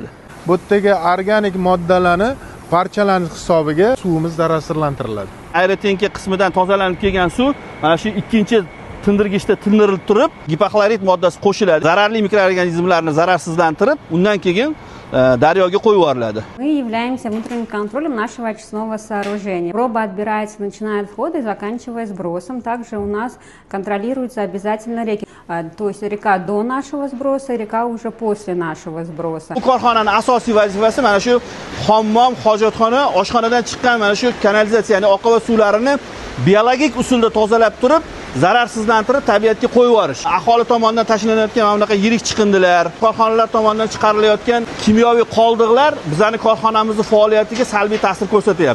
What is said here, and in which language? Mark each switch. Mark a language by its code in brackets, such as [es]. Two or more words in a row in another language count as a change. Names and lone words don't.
[uz] Bu yerdagi organik moddalarni parchalanish hisobiga suvimiz zararsizlantiriladi. Aerotenka qismidan tozalanib kelgan suv mana shu ikkinchi tindirgichda tindirilib turib, gipoklorid moddasi qo'shiladi. Zararli mikroorganizmlarni zararsizlantirib, undan keyin daryoga qo'yib yuboriladi. [ru] Мы являемся внутренним контролем нашего очистного сооружения. Проба отбирается, начиная от входа и заканчивая сбросом. Также у нас контролируются обязательно реки. То есть река до нашего сброса, река уже после нашего сброса. [uz] Bu korxonaning asosiy vazifasi mana shu hammom, hojatxona, oshxonadan chiqqan mana shu kanalizatsiya, ya'ni oqova suvlarini biologik usulda tozalab turib, zararsizlantirib tabiatga qo'yib yuborish. Aholi tomonidan tashlanayotgan mana bunaqa yirik chiqindilar, korxonalar tomonidan chiqarilayotgan kimyoviy qoldiqlar bizning korxonamizning faoliyatiga salbiy ta'sir ko'rsatyapti.